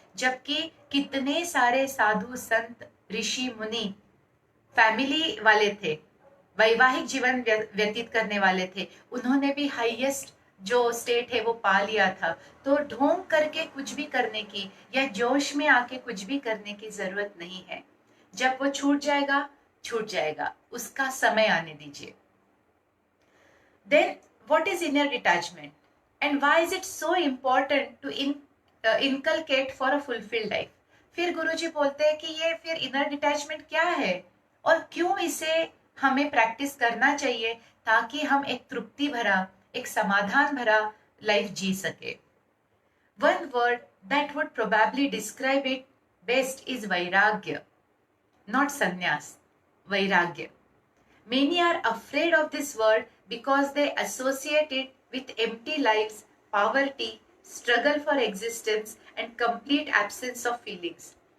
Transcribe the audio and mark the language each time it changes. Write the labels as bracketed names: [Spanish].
[Hindi] जबकि कितने सारे साधु संत ऋषि मुनि फैमिली वाले थे, वैवाहिक जीवन व्यतीत करने वाले थे, उन्होंने भी हाईएस्ट जो स्टेट है वो पा लिया था। तो ढोंग करके कुछ भी करने की या जोश में आके कुछ भी करने की जरूरत नहीं है। जब वो छूट जाएगा, छूट जाएगा, उसका समय आने दीजिए। [English] Then what is inner detachment and why is it so important to inculcate for a fulfilled life? [Hindi] फिर गुरुजी बोलते हैं कि ये फिर इनर डिटैचमेंट क्या है और क्यों इसे हमें प्रैक्टिस करना चाहिए ताकि हम एक तृप्ति भरा, एक समाधान भरा लाइफ जी सके। [English] One word that would probably describe it best is vairagya, not sannyas, vairagya. Many are afraid of this word because they associate it with empty lives, poverty, struggle for existence and complete absence of feelings.